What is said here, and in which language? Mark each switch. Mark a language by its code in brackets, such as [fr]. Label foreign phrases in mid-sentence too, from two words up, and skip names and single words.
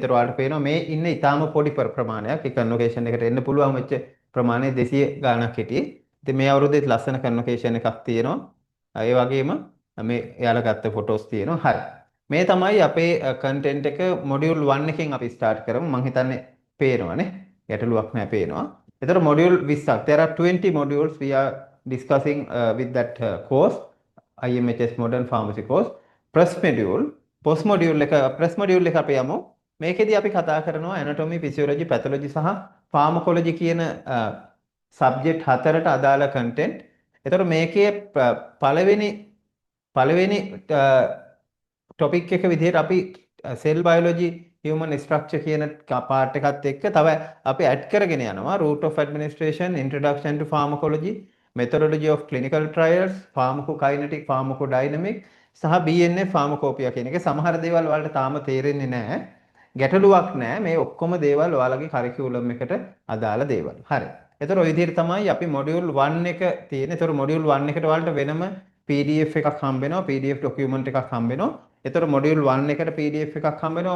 [si] ඒතර ඔයාලට පේනවා මේ ඉන්නේ ඊටාම පොඩි ප්‍රමාණයක්. ඒ කන්වොකේෂන් එකට එන්න පුළුවන් වෙච්ච ප්‍රමාණය 200 ගාණක් හිටියේ. ඉතින් මේ අවුරුද්දේ ලස්සන කන්වොකේෂන් එකක් තියෙනවා. ඒ වගේම මේ එයාලා ගත්ත ෆොටෝස් තියෙනවා. හරි. මේ තමයි අපේ කන්ටෙන්ට් එක මොඩියුල් 1 එකෙන් අපි ස්ටාර්ට් කරමු. මම හිතන්නේ පේනවනේ. ගැටලුවක් නැහැ පේනවා. එතකොට මොඩියුල් 20ක්. [en] There are 20 modules we are discussing with that course IMHS Modern Pharmacy course. Post module [si] එක [en] press module [si] එක අපි යමු. මේකෙදි අපි කතා කරනවා [en] anatomy, physiology, pathology [si] සහ pharmacology කියන subject හතරට අදාළ content. එතකොට මේකේ පළවෙනි topic එක විදිහට අපි [en] cell biology, human structure [si] කියන part එකත් එක්ක තව අපි add කරගෙන යනවා [en] route of administration, introduction to pharmacology, methodology of clinical trials, pharmacokinetic, pharmacodynamic [si] සහ [en] BNF pharmacopoeia [si] කියන එක. සමහර දේවල් වලට තාම තේරෙන්නේ නැහැ. ගැටලුවක් නැහැ. මේ ඔක්කොම දේවල් ඔයාලගේ කරිකියුලම් එකට අදාළ දේවල්. හරි. එතකොට ওই විදිහට තමයි අපි module 1 එක තියෙන්නේ. එතකොට module 1 එකට ඔයාලට වෙනම PDF එකක් හම්බ වෙනවා. [en] PDF document [si] එකක් හම්බ වෙනවා. එතකොට module 1 එකට PDF එකක් හම්බ වෙනවා.